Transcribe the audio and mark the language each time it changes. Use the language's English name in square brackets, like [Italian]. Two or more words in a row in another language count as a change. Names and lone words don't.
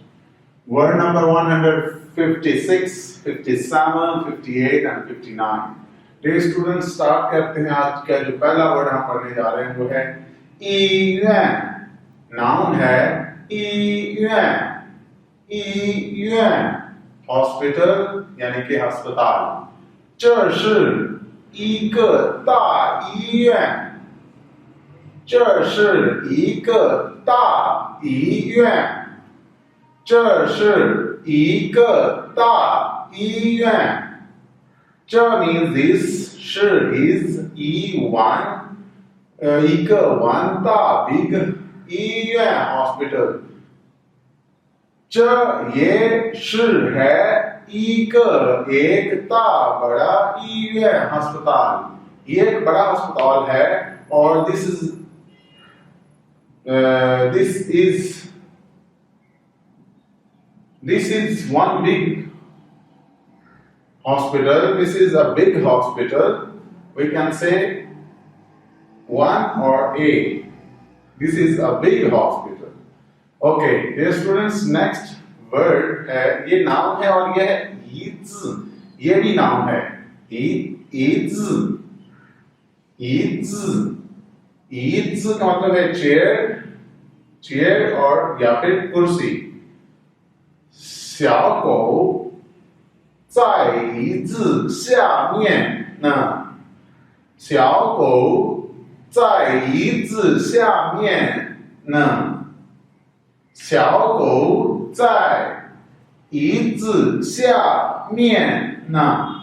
[English] word number 156, 57, 58 and 59. dear students, [Hindi] स्टार्ट करते हैं। आज का जो पहला वर्ड हम पढ़ने जा रहे हैं वो है ईयुआन। नाउन है ईयुआन। ईयुआन हॉस्पिटल यानी कि अस्पताल। [Chinese] 这是一个大医院。这是一个大医院。这是一个大医院。这 [English] means this [Chinese] 是 is 一个完大 big 医院 hospital。这也是 है एक 大 बड़ा 医院 अस्पताल। [Hindi] ये एक बड़ा अस्पताल है और [English] this is one big hospital. This is a big hospital. We can say one or a. This is a big hospital. Okay, dear students, next word [Hindi] है, ये नाउन है और ये है इज। ये भी नाउन है इज। इज का मतलब है चेयर और या फिर कुर्सी। [Chinese] 小狗在椅子下面呢。小狗在椅子下面呢。小狗在椅子下面呢。